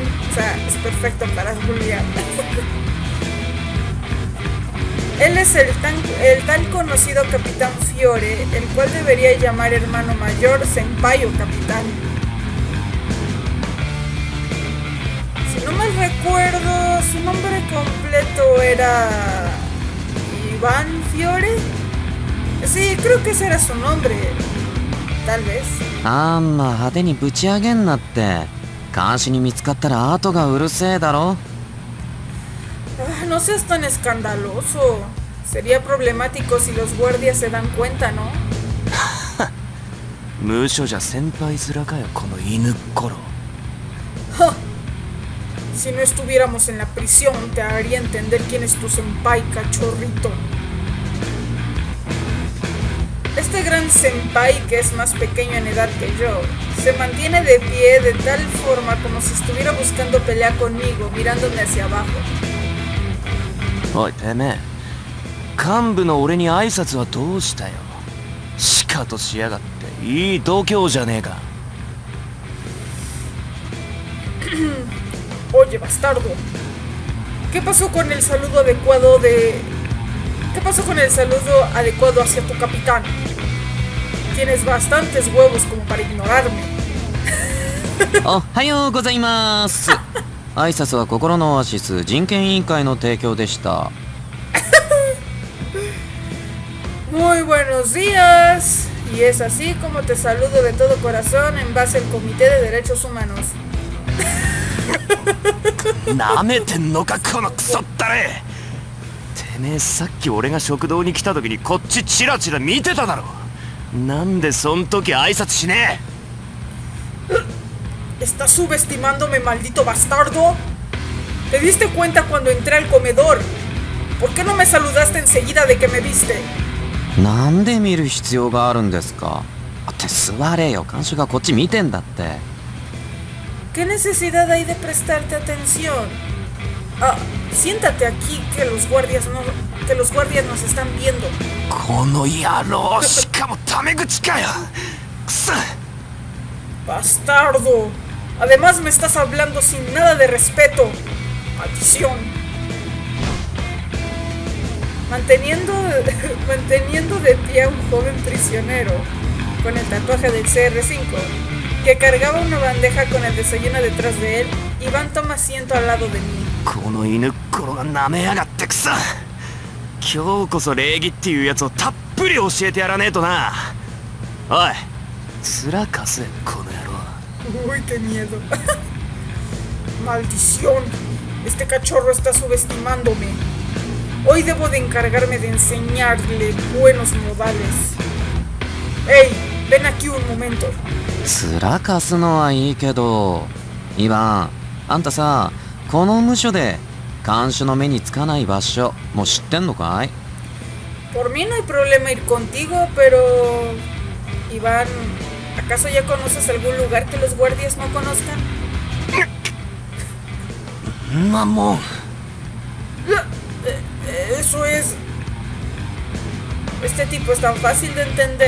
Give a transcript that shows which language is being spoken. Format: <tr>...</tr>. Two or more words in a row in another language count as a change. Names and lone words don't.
<es>O sea, es perfecto para bullear. Él es el tan conocido Capitán Fiore, el cual debería llamar hermano mayor, senpai o capitán. Si no mal recuerdo, su nombre completo era Iván Fiore. Sí, creo que ese era su nombre. Tal vez.</es> <ja>あんま派手にぶち上げんなって。監視に見つかったら後がうるせえだろ。</ja> <es>Ah, no seas tan escandaloso. Sería problemático si los guardias se dan cuenta, ¿no?</es> <ja>無所じゃ先輩面かよこの犬っころ。</ja> <es>¡Ja! Si no estuviéramos en la prisión, te haría entender quién es tu senpai, cachorrito. Este gran senpai, que es más pequeño en edad que yo, se mantiene de pie de tal forma como si estuviera buscando pelea conmigo, mirándome hacia abajo.</es> <ja>おいてめえ、幹部の俺に挨拶はどうしたよ。しかとしやがっていい度胸じゃねえか。</ja> <es>Oye, bastardo. ¿Qué pasó con el saludo adecuado de... ¿Qué pasó con el saludo adecuado hacia tu capitán? Tienes bastantes huevos como para ignorarme.</es> <ja>おはようございます。挨拶は心のオアシス人権委員会の提供でした。</ja> <es>Muy buenos días. Y es así como te saludo de todo corazón en base al Comité de Derechos Humanos.</es> <ja>なめてんのかこのクソったれ。てめえさっき俺が食堂に来た時にこっちチラチラ見てただろ。なんでそん時挨拶しねえ。</ja> <es>¿Estás subestimándome, maldito bastardo? ¿Te diste cuenta cuando entré al comedor? ¿Por qué no me saludaste enseguida de que me viste?</es> <ja>なんで見る必要があるんですか。って座れよ。監視がこっち見てんだって。</ja> <es>¿Qué necesidad hay de prestarte atención? Ah, siéntate aquí que los guardias nos están viendo.</es> <ja>この野郎、しかもタメ口かよ。くそ。</ja> <es>Bastardo. Además me estás hablando sin nada de respeto. Maldición. Manteniendo de pie a un joven prisionero con el tatuaje del CR5 que cargaba una bandeja con el desayuno detrás de él, Iván toma asiento al lado de mí.</es> <ja>この犬っころが舐めやがってくそ。今日こそ礼儀っていうやつをたっぷり教えてやらねえとな。おい、面かせこの野郎。</ja> <es>Uy, qué miedo. Maldición. Este cachorro está subestimándome. Hoy debo de encargarme de enseñarle buenos modales. ¡Ey! Ven aquí un momento.</es> <ja>面かすのはいいけど、イバン、あんたさ、この無所で看守の目につかない場所もう知ってんのかい？</ja> <es>Por mí no hay problema ir contigo, pero... Iván, ¿acaso ya conoces algún lugar que los guardias no conozcan?</es> <ja>まもん。</ja> <es>Eso es... Este tipo es tan fácil de entender.</es>